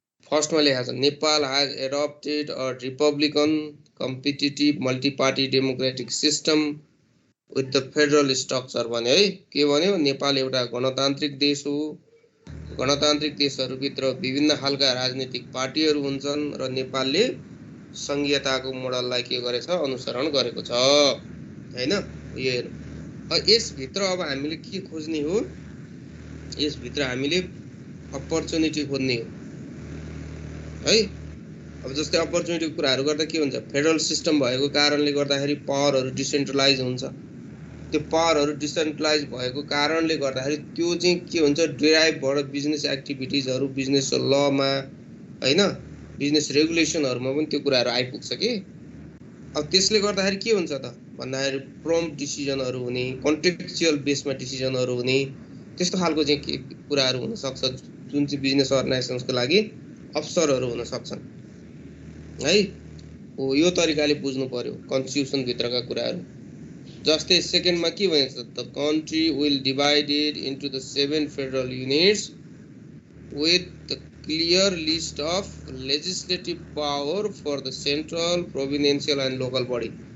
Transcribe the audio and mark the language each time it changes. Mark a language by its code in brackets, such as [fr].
[ne] फर्स्टमा लेखेको छ [en] Nepal has adopted a republican competitive multiparty democratic system with the federal structure [ne] भन्यो है। के भन्यो? नेपाल एउटा गणतान्त्रिक देश हो। गणतान्त्रिक देशहरूभित्र विभिन्न खालका राजनीतिक पार्टीहरू हुन्छन् र नेपालले संघीयताको मोडललाई के गरेछ? अनुसरण गरेको छ हैन? यो हेर्नु। यसभित्र अब हामीले के खोज्ने हो? यसभित्र हामीले अपर्च्युनिटी खोज्ने हो है। अब जस्तै अपर्च्युनिटीको कुराहरू गर्दा के हुन्छ? फेडरल सिस्टम भएको कारणले गर्दाखेरि पावरहरू डिसेन्ट्रलाइज हुन्छ। त्यो पावरहरू डिसेन्ट्रलाइज भएको कारणले गर्दाखेरि त्यो चाहिँ के हुन्छ? ड्राइभबाट बिजनेस एक्टिभिटिजहरू, बिजनेस लमा हैन, बिजनेस रेगुलेसनहरूमा पनि त्यो कुराहरू आइपुग्छ कि। अब त्यसले गर्दाखेरि के हुन्छ त भन्दाखेरि प्रम्प्ट डिसिजनहरू हुने, कन्टेक्चुअल बेसमा डिसिजनहरू हुने, त्यस्तो खालको चाहिँ के कुराहरू हुन सक्छ जुन चाहिँ बिजनेस अर्गनाइजेसन्सको लागि अवसरहरू हुन सक्छन् है। हो यो तरिकाले बुझ्नु पर्यो कन्स्टिट्युसन भित्रका कुराहरू। जस्तै सेकेन्डमा के भनेको छ? [en] The country will divided into the 7 federal units with the clear list of legislative power for the central, provincial and local body.